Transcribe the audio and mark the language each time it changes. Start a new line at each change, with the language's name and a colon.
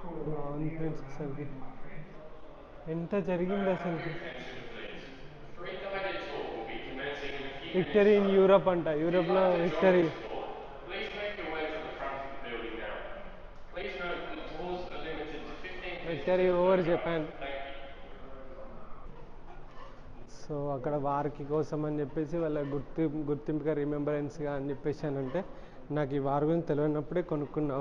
Telugu: బాగుంది ఫ్రెండ్స్ అసలుకి, ఎంత జరిగింది అసలుకి.
English: Free guided tour will be commencing in a few victory in Europe
Telugu: అంట, యూరప్లో victory.
English: Please make your way to the front of the building now. Please note that tours are limited to 15 victory over Japan. Thank you.
Telugu: So అక్కడ వారికి కోసం అని చెప్పేసి వాళ్ళ గుర్తింపుగా రిమెంబరెన్స్గా అని చెప్పేసి అని అంటే నాకు ఈ వార్ గురించి తెలియనప్పుడే కొనుక్కున్నా.